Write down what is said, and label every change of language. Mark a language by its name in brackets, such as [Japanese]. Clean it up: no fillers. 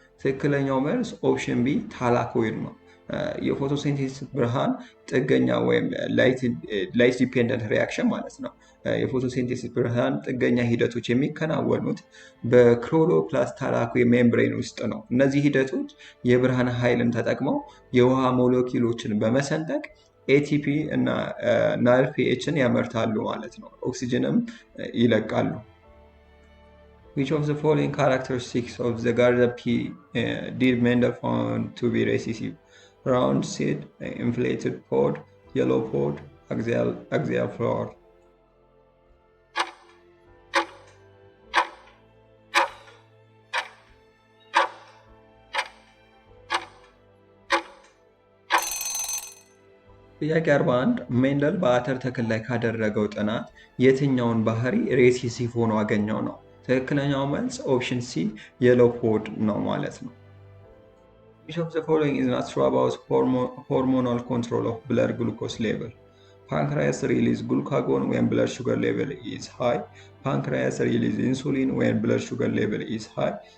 [Amharic] ትክክለኛው መልስ ኦፕሽን ቢ ታላኮይድ ነው። የፎቶሲንቴሲስ ብርሃን ጥገኛ ወይም ላይት ዲፔንደንት ሪያክሽን ማለት ነው። የፎቶሲንቴሲስ ብርሃን ጥገኛ ሂደቶች የሚከናወኑት በክሎሮፕላስት ታላኮይድ ሜምብሬን ውስጥ ነው። እነዚህ ሂደቶች የብርሃን ኃይልን ተጠቅመው የውሃ ሞለኪውሎችን በመሰንጠቅ ኤቲፒ እና ናይልፒኤችን ያመርታሉ ማለት ነው። ኦክሲጅንም ይለቃሉ። [English] Which of the following characteristics of the Garda pea did Mendel found to be recessive? Round seed, inflated pod, yellow pod, axial flower. [Amharic] ጥያቄ 41 ሜንደል በአተር ተክል ላይ ካደረገው ጥናት የትኛውን ባህሪ ሬሴሲቭ ሆኖ አገኘው ነው? ትክክለኛው መልስ ኦፕሽን ሲ የሎ ፖድ ነው ማለት ነው። [English] Which of the following is not true about hormonal control of blood glucose level? Pancreas release glucagon when blood sugar level is high. Pancreas release insulin when blood sugar level is high.